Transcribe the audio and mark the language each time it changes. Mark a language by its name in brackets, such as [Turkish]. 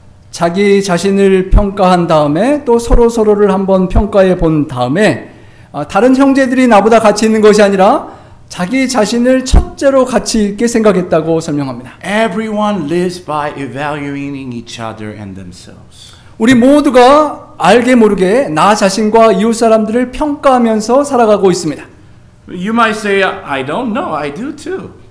[Korean] 자기 자신을 평가한 다음에 또 서로를 한번 평가해 본 다음에 다른 형제들이 나보다 가치 있는 것이 아니라 자기 자신을 첫째로 가치 있게 생각했다고 설명합니다. [English] Everyone lives by evaluating each other and themselves. [Korean] 우리 모두가 알게 모르게 나 자신과 이웃 사람들을 평가하면서 살아가고 있습니다. [English] You might say, I don't know, I do too.